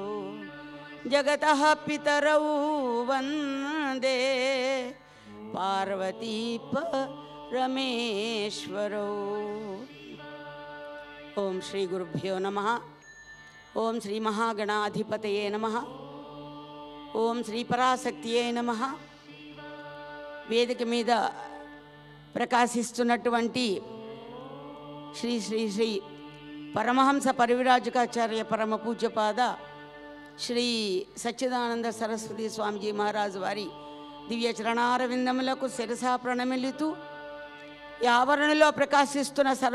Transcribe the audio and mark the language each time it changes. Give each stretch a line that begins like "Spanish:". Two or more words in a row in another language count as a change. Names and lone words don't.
Sanskrit: जगतः पितरौ वन्दे पार्वती परमेश्वरौ। ओम श्री गुरुभ्यो नमः। ओम श्री महागणाधिपतये नमः। ओम श्री पराशक्तिये नमः।
Telugu: వేదిక మీద ప్రకాశిస్తున్నటువంటి శ్రీ శ్రీ శ్రీ పరమహంస పరివిరాజకాచార్య పరమ పూజ్యపాద శ్రీ సచ్చిదానంద సరస్వతి స్వామిజీ మహారాజు వారి దివ్య చరణారవిందములకు శిరసా ప్రణమిల్లుతూ ఈ ఆవరణలో ప్రకాశిస్తున్న